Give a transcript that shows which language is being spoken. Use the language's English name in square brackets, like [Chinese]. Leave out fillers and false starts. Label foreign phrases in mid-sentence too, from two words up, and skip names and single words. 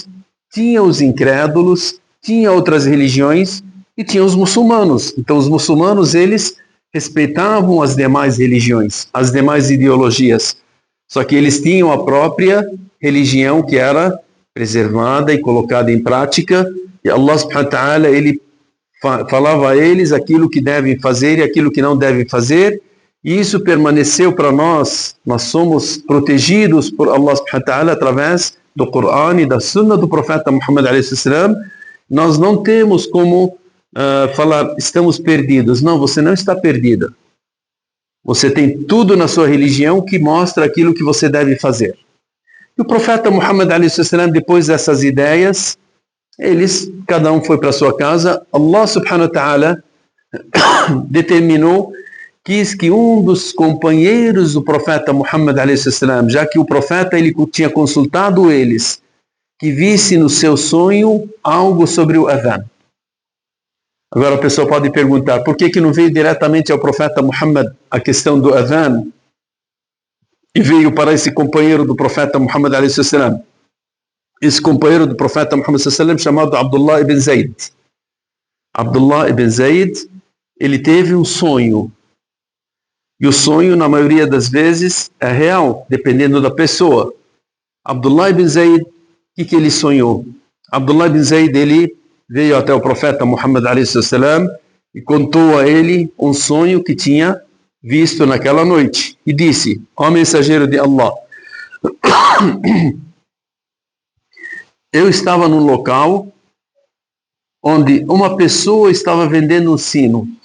[Portuguese] Tinha os incrédulos, tinha outras religiões, e tinha os muçulmanos. Então os muçulmanos, eles respeitavam as demais religiões, as demais ideologias. Só que eles tinham a própria religião que era preservada e colocada em prática. E Allah [Arabic] سبحانه وتعالى, [Portuguese] ele falava a eles aquilo que devem fazer e aquilo que não devem fazer. E isso permaneceu para nós. Nós somos protegidos por Allah [Arabic] سبحانه وتعالى [Portuguese] através do Corão e da Sunna do profeta Muhammad a.s. Nós não temos como falar, estamos perdidos. Não, você não está perdida. Você tem tudo na sua religião que mostra aquilo que você deve fazer. E o profeta Muhammad a.s., depois dessas ideias, cada um foi para sua casa. Allah [Arabic] سبحانه وتعالى [Portuguese] quis que um dos companheiros do profeta Muhammad a.s., já que o profeta ele tinha consultado eles, que visse no seu sonho algo sobre o adhan. Agora a pessoa pode perguntar, por que não veio diretamente ao profeta Muhammad a questão do adhan e veio para esse companheiro do profeta Muhammad a.s. Esse companheiro do profeta Muhammad a.s. chamado Abdullah ibn Zayd. Abdullah ibn Zayd, ele teve um sonho. E o sonho, na maioria das vezes, é real, dependendo da pessoa. Abdullah ibn Zayd, o que ele sonhou? Abdullah ibn Zayd, ele veio até o profeta Muhammad a.s. e contou a ele um sonho que tinha visto naquela noite e disse: ó mensageiro de Allah, eu estava num local onde uma pessoa estava vendendo um sino.